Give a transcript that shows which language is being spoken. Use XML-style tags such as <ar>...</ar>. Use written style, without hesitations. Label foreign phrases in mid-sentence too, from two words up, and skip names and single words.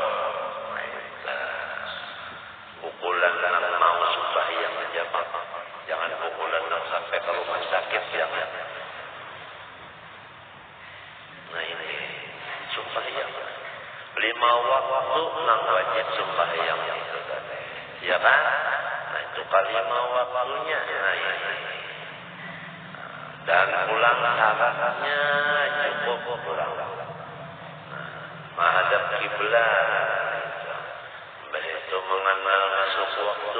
<id>Pukulan yang mau sembahyang aja Pak. Jangan pukulan yang sampai ke rumah sakit jangan. Nah ini sembahyang. 5 waktu nang wajib sembahyang itu tadi. Ya kan? Nah itu kali 5 waktunya. Nah ini. Dan pulang syaratnya cukup pulang. Menghadap kiblat. Itu mengenal masuk waktu.</id>